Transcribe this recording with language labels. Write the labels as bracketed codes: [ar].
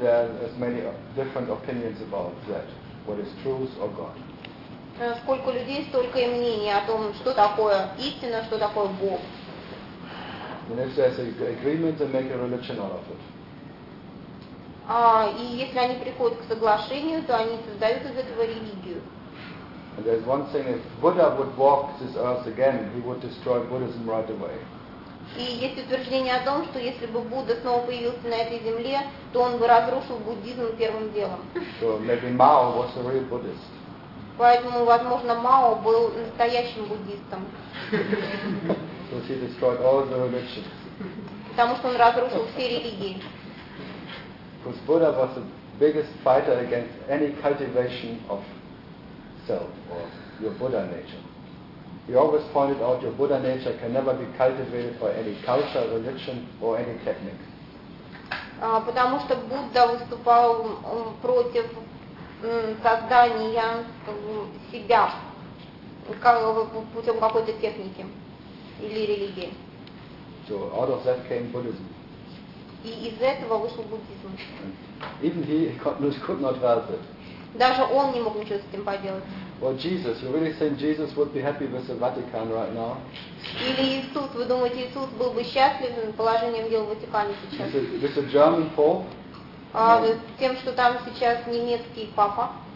[en] There are as many different opinions about that. What is truth or God? [ru] Сколько людей, столько и мнений о том, что такое истина, что такое Бог. [en] And if there's an agreement, they make a religion out of it. [ru] И если они приходят к соглашению, то они создают из этого религию. [en] And there's one thing: if Buddha would walk this earth again, he would destroy Buddhism right away. [ru] И есть утверждение о том, что если бы Будда снова появился на этой земле, то он бы разрушил буддизм первым делом. [en] So maybe Mao was a real Buddhist. [ru] Поэтому, возможно, Мао был настоящим буддистом. [en] So he destroyed all the religions. [ru] Потому что он разрушил все религии. [en] Because Buddha was the biggest fighter against any cultivation of self or your Buddha nature. He always pointed out your Buddha nature can never be cultivated by any culture, religion, or any technique. [ru] Потому что Будда выступал против создания себя путем какой-то техники или религии. [en] So out of that came Buddhism. [ru] И из этого вышел буддизм. [en] Even he could not help it. [ru] Даже он не мог ничего с этим поделать. [en] Well, Jesus, you really think Jesus would be happy with the Vatican right now? [ru] Или Иисус, вы думаете, Иисус был бы счастлив положением дел в Ватикане сейчас? [en] With a German Pope? [ru] Тем, что там сейчас немецкий папа.